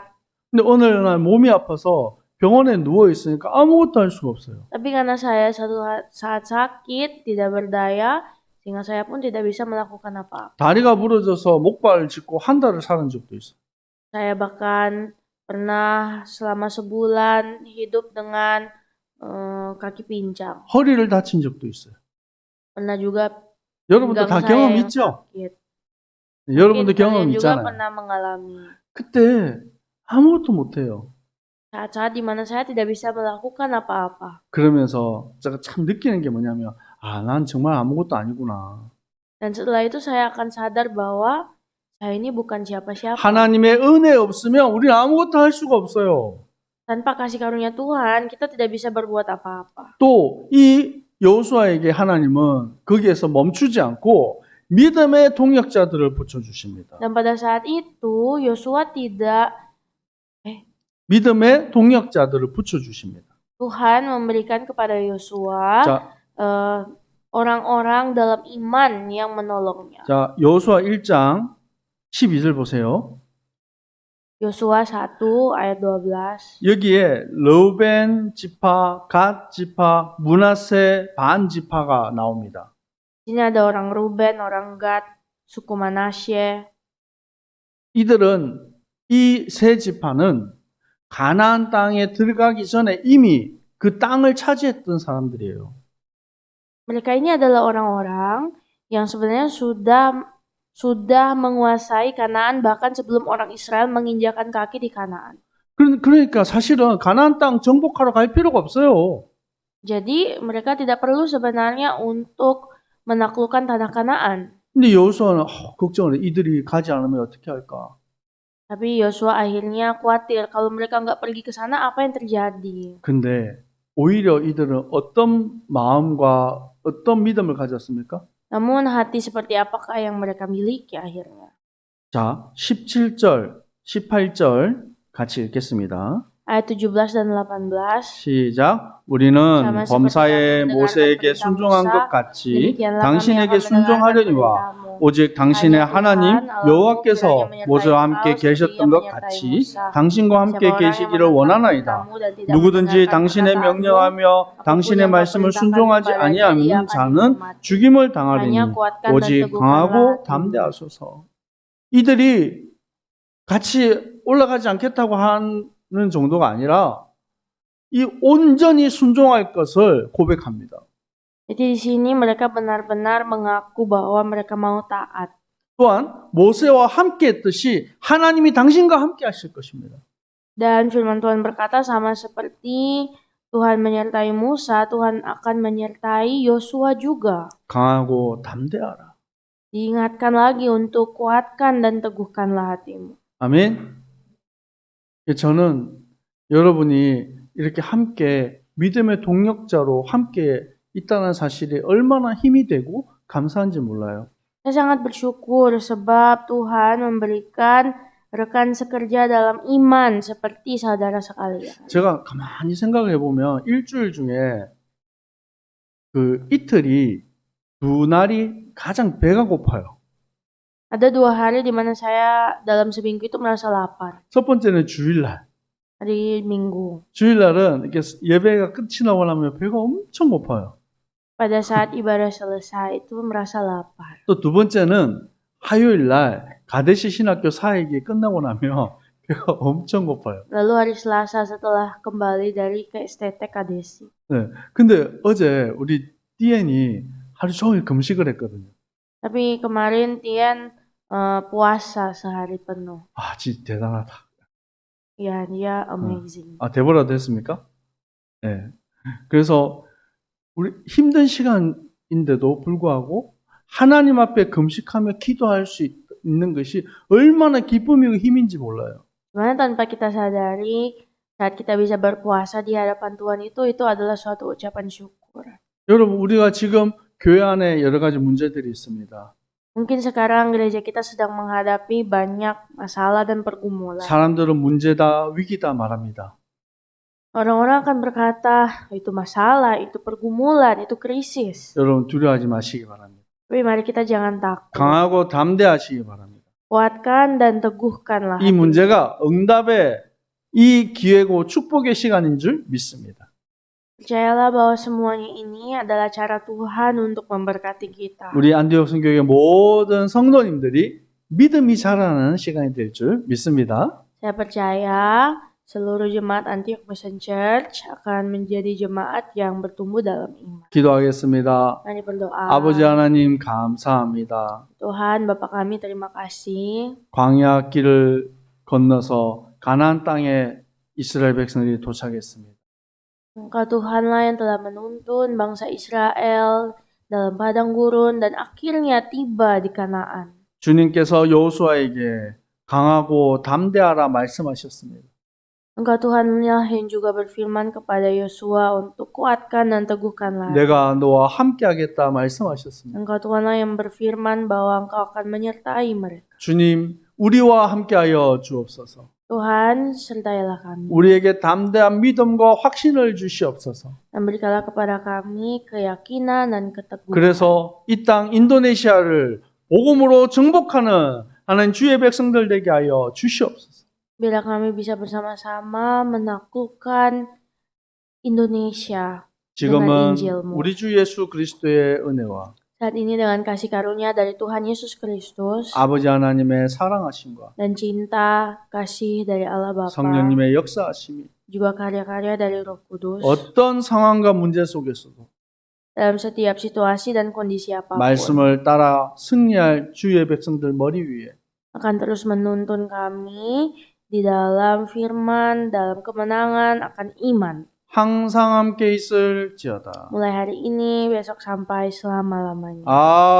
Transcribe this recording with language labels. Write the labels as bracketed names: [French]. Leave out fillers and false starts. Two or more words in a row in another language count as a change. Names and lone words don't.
[Korean] 근데 어느 날 몸이 아파서 병원에 누워 있으니까 아무것도 할 수가 없어요. [Indonesian] Tapi karena saya satu saat sakit, tidak berdaya, sehingga saya pun tidak bisa melakukan apa-apa. [Korean] 다리가 부러져서 목발을 짚고 한 달을 살은 적도 있어요. [Indonesian] Saya bahkan pernah selama sebulan hidup dengan kaki pincang. [Korean] 허리를 다친 적도 있어요. [Indonesian] Pernah juga [Korean] 여러분도 다 [Indonesian] pinggang saya [Korean] 경험 [Indonesian] yang [Korean] 있죠? [Indonesian] sakit. [Korean] 여러분도 [Indonesian] Mungkin [Korean] 경험 [Indonesian] kalian juga [Korean] 있잖아요. [Indonesian] pernah mengalami [Korean] 그때 아무것도 못해요. [Indonesian] saat-saat di mana saya tidak bisa melakukan apa-apa. [Korean] 그러면서 제가 참 느끼는 게 뭐냐면 난 정말 아무것도 아니구나. [Indonesian] Dan setelah itu saya akan sadar bahwa saya ini bukan siapa-siapa. [Korean] 하나님의 은혜 없으면 우리는 아무것도 할 수가 없어요. [Indonesian] Tanpa kasih karunia Tuhan, kita tidak bisa berbuat apa-apa. [Korean] 또 이 여호수아에게 하나님은 거기에서 멈추지 않고 믿음의 동역자들을 붙여주십니다. [Indonesian] Dan pada saat itu, Yosua tidak [Korean] 믿음의 동역자들을 붙여주십니다. [Indonesian] Tuhan memberikan kepada Yosua [Korean] 자, [Indonesian] orang-orang dalam iman yang menolongnya. [Korean] 자, 여호수아 1장 12절 보세요. [Indonesian] Yosua 1 ayat 12. [Korean] 여기에 르우벤 지파, 갓 지파, 므낫세 반 지파가 나옵니다. [Indonesian] Sini ada orang Ruben, orang Gad, suku Manasye. [Korean] 이들은 이 세 지파는 가나안 땅에 들어가기 전에 이미 그 땅을 차지했던 사람들이에요. [Indonesian] Mereka ini adalah orang-orang yang sebenarnya sudah menguasai Kanaan bahkan sebelum orang Israel menginjakan kaki di Kanaan. [Korean] 그러니까 사실은 가나안 땅 정복하러 갈 필요가 없어요. [Indonesian] Jadi mereka tidak perlu sebenarnya untuk menaklukkan tanah Kanaan. [Korean] 근데 여호수아는 걱정을 해. 이들이 가지 않으면 어떻게 할까? [Indonesian] Tapi Yosua akhirnya khawatir kalau mereka nggak pergi ke sana apa yang terjadi. [Korean] 근데 오히려 이들은 어떤 마음과 어떤 믿음을 가졌습니까? [Indonesian] Namun hati seperti apakah yang mereka miliki akhirnya? [Korean] 자, 17절, 18절 같이 읽겠습니다. [Indonesian] Ayat 17 dan 18. [Korean] 시작. 우리는 [Indonesian] sama [Korean] 범사에 [Indonesian] seperti kamu [Korean] 모세에게 [Indonesian] mendengarkan [Korean] 순종한 [Indonesian] perintah [Korean] 것 [Indonesian] Musa, [Korean] 같이 [Indonesian] demikianlah kami [Korean] 당신에게 [Indonesian] akan mendengarkan [Korean] 순종하려니와 [Indonesian] perintahmu. [Korean] 오직 당신의 [Indonesian] Hanya [Korean] 하나님 [Indonesian] Tuhan, Allahmu [Korean] 여호와께서 [Indonesian] kiranya menyertai [Korean] 모세와 [Indonesian] engkau [Korean] 함께 [Indonesian] seperti [Korean] 계셨던 [Indonesian] Ia [Korean] 것 [Indonesian] menyertai [Korean] 같이 [Indonesian] Musa. [Korean] 당신과 함께 [Indonesian] Siapa orang yang [Korean] 계시기를 [Indonesian] menentang [Korean] 원하나이다. [Indonesian] perintahmu dan tidak [Korean] 누구든지 [Indonesian] mendengarkan [Korean] 당신의 [Indonesian] perkataanmu, [Korean] 명령하며 [Indonesian] apapun [Korean] 당신의 [Indonesian] yang kau [Korean] 말씀을 [Indonesian] perintahkan [Korean] 순종하지 [Indonesian] kepadanya, ia [Korean] 아니하는 [Indonesian] akan [Korean] 자는 [Indonesian] dihukum mati. [Korean] 죽임을 [Indonesian] Hanya [Korean] 당하리니 [Indonesian] kuatkan dan [Korean] 오직 [Indonesian] teguhkanlah [Korean] 강하고 [Indonesian] hatimu. [Korean] 담대하소서. 이들이 같이 올라가지 않겠다고 하는 정도가 아니라 이 온전히 순종할 것을 고백합니다. [Indonesian] Jadi di sini mereka benar-benar mengaku bahwa mereka mau taat. [Korean] 또한 모세와 함께 했듯이 하나님이 당신과 함께 하실 것입니다. [Indonesian] Dan firman Tuhan berkata sama seperti Tuhan menyertai Musa, Tuhan akan menyertai Yosua juga. [Korean] 강하고 담대하라. [Indonesian] Diingatkan lagi untuk kuatkan dan teguhkanlah hatimu. [Korean] 아멘. 저는 여러분이 이렇게 함께 믿음의 동력자로 함께 있다는 사실이 얼마나 힘이 되고 감사한지 몰라요. [Indonesian] Saya sangat bersyukur sebab Tuhan memberikan rekan sekerja dalam iman seperti saudara sekalian. [Korean] 제가 가만히 생각해 보면 일주일 중에 그 이틀이 두 날이 가장 배가 고파요. [Indonesian] Ada 2 hari di mana saya dalam seminggu itu merasa lapar. [Korean] 첫 번째는 주일날. [Indonesian] Hari Minggu. [Korean] 주일날은 이렇게 예배가 끝이 나고 나면 배가 엄청 고파요. [Indonesian] Pada saat ibadah selesai itu merasa lapar. [Korean] 또 두 번째는 화요일날 가데시 신학교 사역이 끝나고 나면 배가 엄청 고파요. [Indonesian] Lalu hari Selasa setelah kembali dari ke STT Kadesi. [Korean] 네. 근데 어제 우리 띠엔이 하루 종일 금식을 했거든요. [Indonesian] Tapi kemarin Tian puasa sehari penuh. [Korean] 아, 진짜 대단하다. [Indonesian] Ya, dia amazing. [Korean] 아, 데보라도 했습니까? 네. 그래서 우리 힘든 시간인데도 불구하고 하나님 앞에 금식하며 기도할 수 있는 것이 얼마나 기쁨이고 힘인지 몰라요. [Indonesian] Dimana tanpa kita sadari, saat kita bisa berpuasa di hadapan Tuhan itu adalah suatu ucapan syukur. [Korean] 여러분, 우리가 지금 교회 안에 여러 가지 문제들이 있습니다. [Indonesian] Mungkin sekarang gereja kita sedang menghadapi banyak masalah dan pergumulan. [Korean] 사람들은 문제다, 위기다 말합니다. [Indonesian] Orang-orang akan berkata, itu masalah, itu pergumulan, itu krisis. [Korean] 여러분 두려워하지 마시기 바랍니다. [Indonesian] Tapi mari kita jangan takut. [Korean] 강하고 담대하시기 바랍니다. [Indonesian] Kuatkan dan teguhkanlah [Korean] 이 [Indonesian] hati. [Korean] 문제가 응답의 이 기회고 축복의 시간인 줄 믿습니다. [Indonesian] Percayalah bahwa semuanya ini adalah cara Tuhan untuk memberkati kita. [Korean] 우리 안디옥 선교회 모든 성도님들이 믿음이 자라나는 시간이 될 줄 믿습니다. [Indonesian] Saya percaya seluruh jemaat Antioch Mission Church akan menjadi jemaat yang bertumbuh dalam iman. [Korean] 기도하겠습니다. [Indonesian] Mari berdoa. [Korean] 아버지 하나님 감사합니다. [Indonesian] Tuhan, Bapa kami, terima kasih. [Korean] 광야 길을 건너서 가나안 땅에 이스라엘 백성들이 도착했습니다. [Indonesian] Engkau Tuhanlah yang telah menuntun bangsa Israel dalam padang gurun dan akhirnya tiba di Kanaan. [Korean] 주님께서 여호수아에게 강하고 담대하라 말씀하셨습니다. [Indonesian] Engkau Tuhanlah yang juga berfirman kepada Yosua untuk kuatkan dan teguhkanlah. [Korean] 내가 너와 함께하겠다 말씀하셨습니다. [Indonesian] Engkau Tuhanlah yang berfirman bahwa Engkau akan menyertai mereka. [Korean] 주님, 우리와 함께하여 주옵소서. [Indonesian] Tuhan, sertailah kami. [Korean] 우리에게 담대한 믿음과 확신을 주시옵소서. [Indonesian] Dan berikanlah kepada kami keyakinan dan keteguhan. [Korean] 그래서 이 땅 인도네시아를 복음으로 정복하는 하나님 주의 백성들 되게 하여 주시옵소서. [Indonesian] Bila kami bisa bersama-sama menaklukkan Indonesia dengan [Korean] 지금은 [Indonesian] Injilmu. [Korean] 우리 주 예수 그리스도의 은혜와 [Indonesian] Saat ini dengan kasih karunia dari Tuhan Yesus Kristus [Korean] 아버지 하나님의 사랑하심과 [Indonesian] dan cinta kasih dari Allah Bapa, [Korean] 성령님의 역사하심이 [Indonesian] juga karya-karya dari Roh Kudus, [Korean] 어떤 상황과 문제 속에서도 [Indonesian] dalam setiap situasi dan kondisi apapun, [Korean] 말씀을 따라 승리할 주의 백성들 머리 위에 [Indonesian] akan terus menuntun kami di dalam firman, dalam kemenangan, akan iman. [Korean] 항상 함께 있을지어다. [Indonesian] Mulai hari ini, besok sampai selama-lamanya.